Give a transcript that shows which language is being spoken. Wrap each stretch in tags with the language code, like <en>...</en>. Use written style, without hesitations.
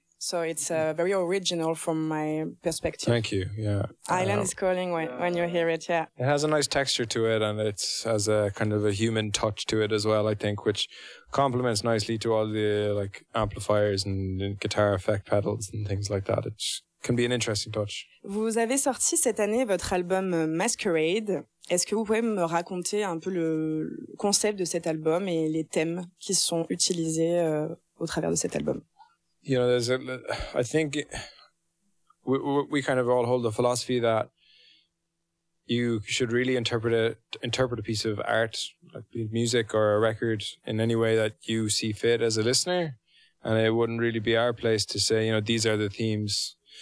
<en>So it's very original from my perspective. Thank you. Yeah. Island is calling when you hear it. Yeah. It has a nice texture to it, and it has a kind of a human touch to it as well, I think, which complements nicely to all the like amplifiers and guitar effect pedals and things like that. It can be an interesting touch.</en> <fr>Vous avez sorti cette année votre album Masquerade. Est-ce que vous pouvez me raconter un peu le concept de cet album et les thèmes qui sont utilisés au travers de cet album?</fr> <en>You know, I think we kind of all hold the philosophy that you should really interpret a piece of art, like music or a record, in any way that you see fit as a listener. And it wouldn't really be our place to say, you know, these are the themes.</en>